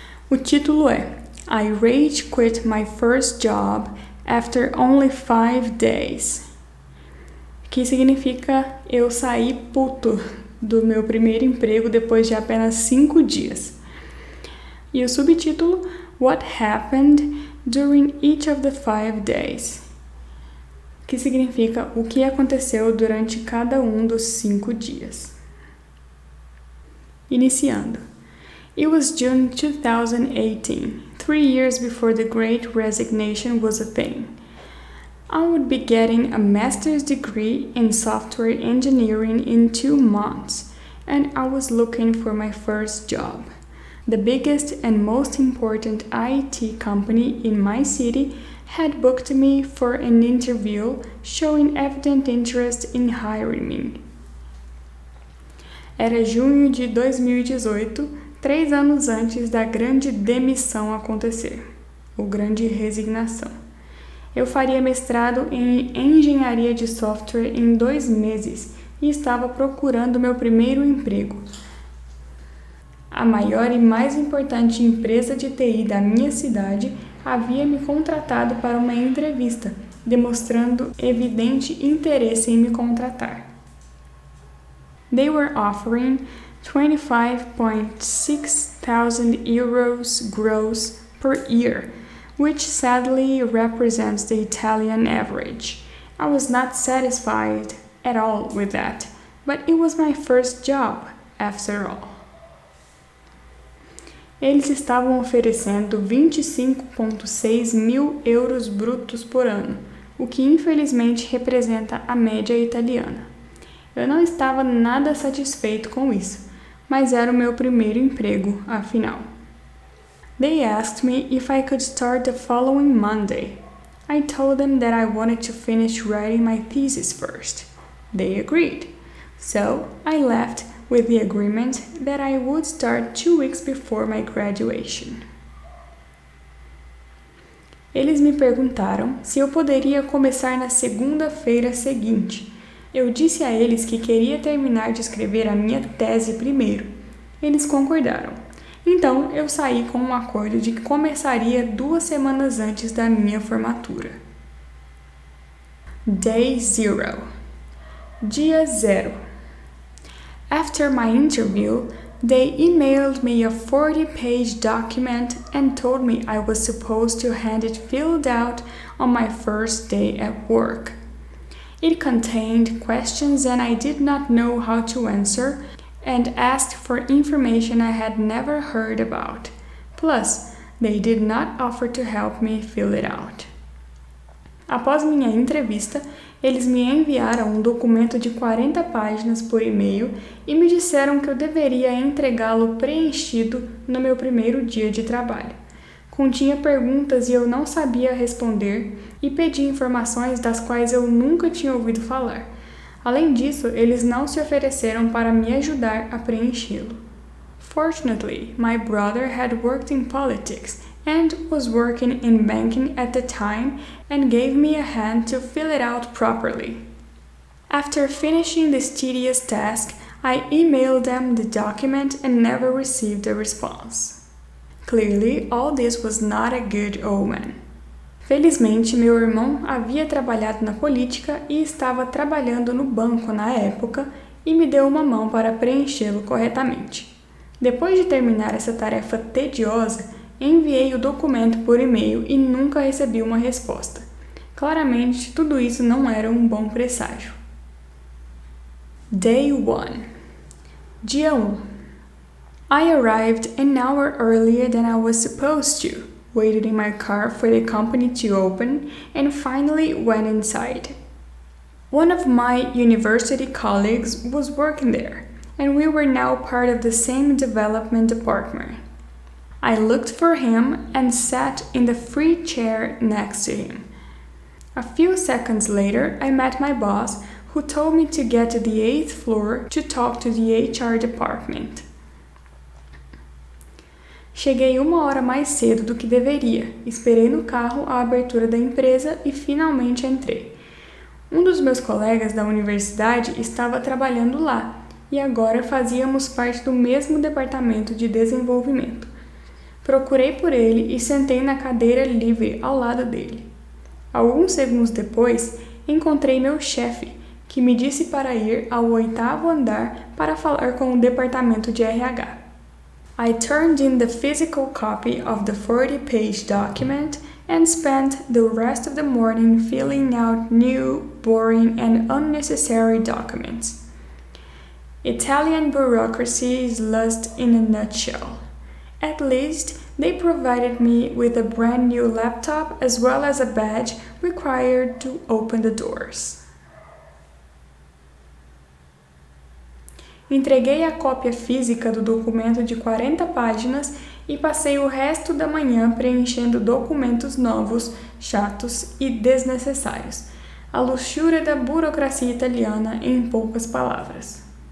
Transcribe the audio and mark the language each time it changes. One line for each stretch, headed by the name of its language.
Portuguese: O título é
English: I rage quit my first job after only 5 days,
Portuguese: que significa eu saí puto do meu primeiro emprego depois de apenas 5 dias. E o subtítulo
English: What happened during each of the 5 days,
Portuguese: que significa o que aconteceu durante cada um dos 5 dias. Iniciando.
English: It was June 2018, 3 years before the Great Resignation was a thing. I would be getting a master's degree in software engineering in 2 months, and I was looking for my first job. The biggest and most important IT company in my city had booked me for an interview, showing evident interest in hiring me.
Portuguese: Era junho de 2018, 3 anos antes da grande demissão acontecer, ou grande resignação. Eu faria mestrado em engenharia de software em 2 meses e estava procurando meu primeiro emprego. A maior e mais importante empresa de TI da minha cidade havia me contratado para uma entrevista, demonstrando evidente interesse em me contratar.
English: They were offering 25,600 euros gross per year, which sadly represents the Italian average. I was not satisfied at all with that, but it was my first job, after all.
Portuguese: Eles estavam oferecendo 25,6 mil euros brutos por ano, o que infelizmente representa a média italiana. Eu não estava nada satisfeito com isso, mas era o meu primeiro emprego, afinal.
English: They asked me if I could start the following Monday. I told them that I wanted to finish writing my thesis first. They agreed. So I left with the agreement that I would start 2 weeks before my graduation.
Portuguese: Eles me perguntaram se eu poderia começar na segunda-feira seguinte. Eu disse a eles que queria terminar de escrever a minha tese primeiro. Eles concordaram. Então, eu saí com um acordo de que começaria 2 semanas antes da minha formatura.
English: Day 0.
Portuguese: Dia 0.
English: After my interview, they emailed me a 40-page document and told me I was supposed to hand it filled out on my first day at work. It contained questions and I did not know how to answer, and asked for information I had never heard about. Plus, they did not offer to help me fill it out.
Portuguese: Após minha entrevista, eles me enviaram um documento de 40 páginas por e-mail e me disseram que eu deveria entregá-lo preenchido no meu primeiro dia de trabalho. Continha perguntas e eu não sabia responder e pedi informações das quais eu nunca tinha ouvido falar. Além disso, eles não se ofereceram para me ajudar a preenchê-lo.
English: Fortunately, my brother had worked in politics and was working in banking at the time and gave me a hand to fill it out properly. After finishing this tedious task, I emailed them the document and never received a response. Clearly, all this was not a good omen.
Portuguese: Felizmente, meu irmão havia trabalhado na política e estava trabalhando no banco na época e me deu uma mão para preenchê-lo corretamente. Depois de terminar essa tarefa tediosa, enviei o documento por e-mail e nunca recebi uma resposta. Claramente, tudo isso não era um bom presságio.
English: Day 1.
Portuguese: Dia 1.
English: I arrived an hour earlier than I was supposed to, waited in my car for the company to open, and finally went inside. One of my university colleagues was working there, and we were now part of the same development department. I looked for him and sat in the free chair next to him. A few seconds later, I met my boss, who told me to get to the 8th floor to talk to the HR department.
Portuguese: Cheguei 1 hora mais cedo do que deveria, esperei no carro a abertura da empresa e finalmente entrei. Um dos meus colegas da universidade estava trabalhando lá e agora fazíamos parte do mesmo departamento de desenvolvimento. Procurei por ele e sentei na cadeira livre ao lado dele. Alguns segundos depois, encontrei meu chefe, que me disse para ir ao 8º andar para falar com o departamento de RH.
English: I turned in the physical copy of the 40-page document and spent the rest of the morning filling out new, boring, and unnecessary documents. Italian bureaucracy is lost in a nutshell. At least, they provided me with a brand new laptop as well as a badge required to open the doors.
Portuguese: Entreguei a cópia física do documento de 40 páginas e passei o resto da manhã preenchendo documentos novos, chatos e desnecessários. A luxúria da burocracia italiana em poucas palavras.